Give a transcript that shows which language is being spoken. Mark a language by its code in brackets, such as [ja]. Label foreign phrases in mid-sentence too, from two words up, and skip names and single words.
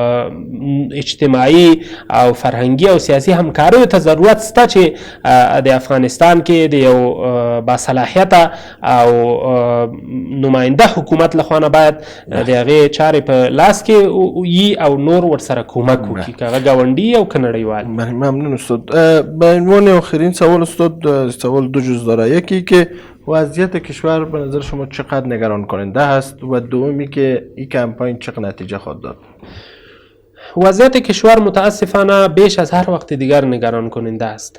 [ps] اجتماعي او فرهنګي او سیاسي همکاریو ته ضرورت شته چې د افغانستان کې د یو باصلاحیته او نماینده حکومت لخوا نه باید د هغې چارې په لاس کې وي او نور ورسره کومک وکړي که هغه ګاونډي او که نړیوال. [fa] ممنون استاد. به عنوان آخرین سوال استاد، سوال 2 جزء داره. یکی که وضعیت کشور به نظر شما چقدر نگران کننده است و دومی که این کمپاین چقدر نتیجه خواهد داد؟ وضعیت کشور متاسفانه بیش از هر وقت دیگر نگران کننده است.